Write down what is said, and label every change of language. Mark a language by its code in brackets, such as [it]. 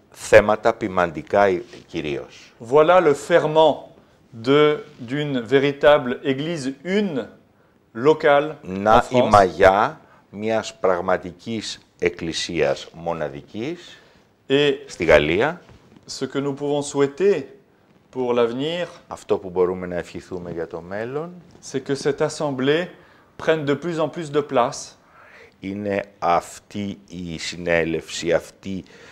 [el] θέματα ποιμαντικά κυρίως. [fr] Voilà le ferment d'une véritable église une locale en [el] Να η [fr] France. [el] μαγιά μιας πραγματικής εκκλησίας μοναδικής [fr] Et [el] στη Γαλλία, [fr] ce que nous pouvons souhaiter pour l'avenir, [el] αυτό που μπορούμε να ευχηθούμε για το μέλλον, [fr] c'est que cette assemblée prenne de plus en plus de place [el] είναι αυτή η συνέλευση, αυτή